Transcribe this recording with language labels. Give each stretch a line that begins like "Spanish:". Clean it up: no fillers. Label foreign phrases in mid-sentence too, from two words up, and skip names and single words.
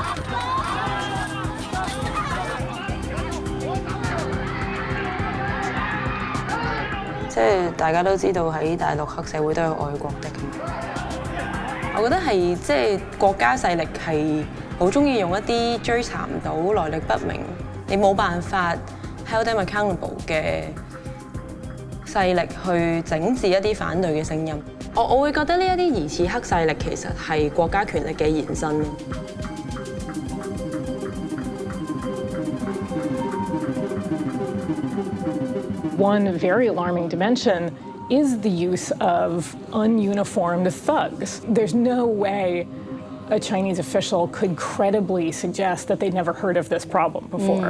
Cantonese: 即係大家都知道喺大陸黑社會都有愛國的。我覺得係即係國家勢力係好中意用一啲追查唔到、來歷不明、你冇辦法
English: hold them accountable
Cantonese: 嘅勢力去整治一啲反對嘅聲音。我會覺得呢一啲疑似黑勢力其實係國家權力嘅延伸咯。
English: One very alarming dimension is the use of ununiformed thugs. There's no way a Chinese official could credibly suggest that they'd never heard of this problem before.